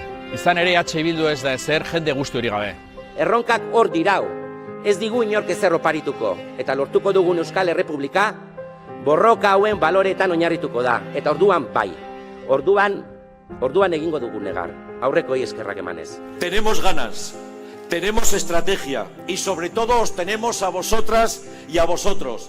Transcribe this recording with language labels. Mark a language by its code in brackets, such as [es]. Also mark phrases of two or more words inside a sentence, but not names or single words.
[eu] Izan ere Bildu ez da ezer jende guzti hori gabe. Erronkak hor dirau, ez digu inork ezer oparituko, eta lortuko dugun Euskal Errepublika borroka hauen baloreetan oinarrituko da, eta orduan bai. Orduan egingo dugun negar, aurrekoi eskerrak emanez. [es] Tenemos ganas, tenemos estrategia y sobre todo os tenemos a vosotras y a vosotros.